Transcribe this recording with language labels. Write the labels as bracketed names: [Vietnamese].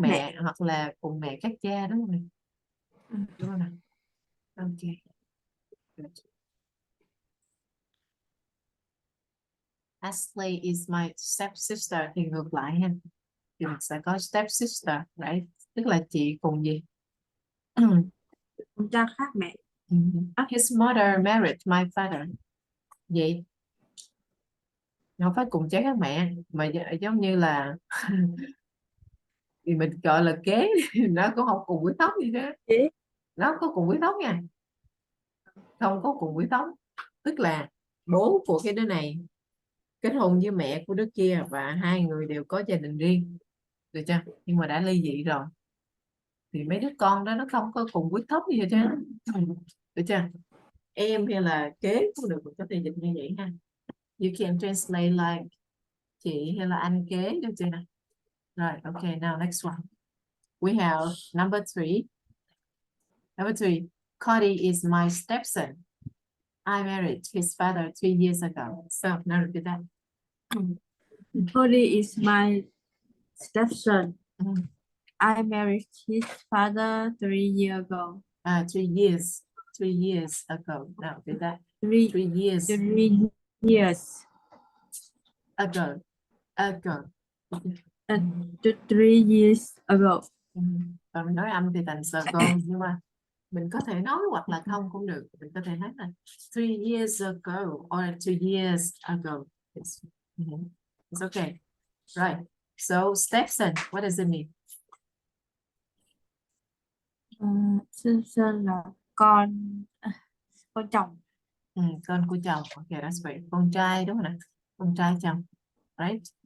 [Vietnamese] mẹ hoặc là cùng mẹ các cha, đúng không? Đúng không nào? Ok. Good. [English] Ashley is my stepsister [Vietnamese] thì ngược lại ha. Thì mình sẽ có stepsister, right? Tức là chị cùng gì? Con cha khác mẹ. [English] His mother married my father. [Vietnamese] Vậy không phải cùng cha các mẹ mà giống như là thì mình gọi là kế nó cũng không cùng huyết thống gì đó. Nó có cùng huyết thống nha, không có cùng huyết thống, tức là bố của cái đứa này kết hôn với mẹ của đứa kia và hai người đều có gia đình riêng, được chưa? Nhưng mà đã ly dị rồi thì mấy đứa con đó nó không có cùng huyết thống gì hết chứ, được chưa? Em hay là kế cũng được, có thể dịch như vậy ha. [English] You can translate like [Vietnamese] chị hay là anh kế, được chưa nào? [English] Rồi, okay, now next one. We have number 3. Number 3, Cody is my stepson. I married his father 3 years ago. So, now repeat that. Cody is my stepson. I married his father 3 years ago. 3 years. 3 years ago. Now repeat that. 3 years. 3 years Ago. Ago. 3 years ago. [Vietnamese] Còn mình nói âm thì thành ago, nhưng mà mình có thể nói hoặc là không cũng được. Mình có thể nói là [English] 3 years ago or 2 years ago. It's okay. Right. So, stepson, what does it mean? [Vietnamese] Stepson là con chồng. Con của chồng. [English] Okay, that's great. [Vietnamese] Con trai đúng không nào? Con trai chồng. Right?